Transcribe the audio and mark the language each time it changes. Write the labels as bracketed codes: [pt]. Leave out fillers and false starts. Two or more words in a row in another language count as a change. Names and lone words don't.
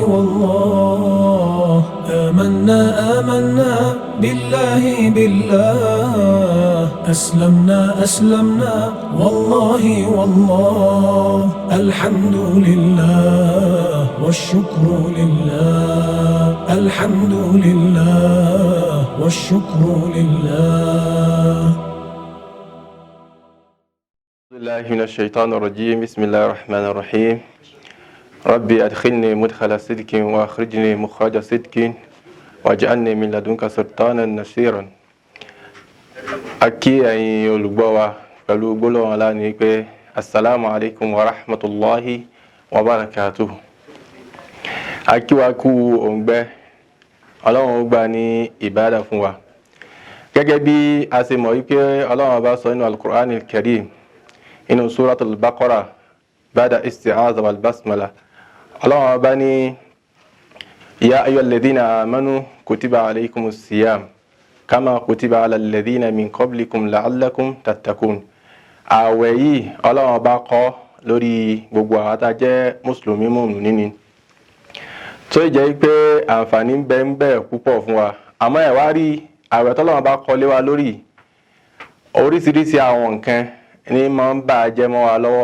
[ar] آمنا بالله أسلمنا والله الحمد لله والشكر لله الحمد لله والشكر لله. الله من الشيطان الرجيم. بسم الله الرحمن الرحيم. ربي أدخلني مدخل صدق وأخرجني مخرج صدق واجعلني من لدنك سلطانا نصيرا. [yo] Akí ẹ̀yin olùgbọ́ wa pẹ̀lú gbólóhùn ọlá ní pé [ar] السلام عليكم ورحمة الله وبركاته. [yo] Akí wa kú òǹgbẹ Ọlọ́run ó gbà ní ìbádà fún wa. Gẹ́gẹ́ bí a ṣe mọ̀ wípé Ọlọ́run bá sọ nínú al-Qur'an al-Karim inú suratul Baqarah [ar] بعد الاستعاذة والبسملة. [yo] Ọlọ́run bá ní [ar] يا أيها الذين آمنوا كتب عليكم الصيام كما كتب على الذين من قبلكم لعلكم تتقون. [yo] Àwẹ̀ yìí Ọlọ́run bá kọ́ lórí gbogbo àwọn tá jẹ́ mùsùlùmí mùmínì ni. Tó jẹ́ pé àǹfààní ń bẹ púpọ̀ fún wa. Àmọ́ ẹ wá rí àwẹ̀ t'Ọlọ́run bá kọ́ lé wa lórí oríṣiríṣi àwọn nǹkan ní máa ń bà jẹ́ mọ́ wa lọ́wọ́.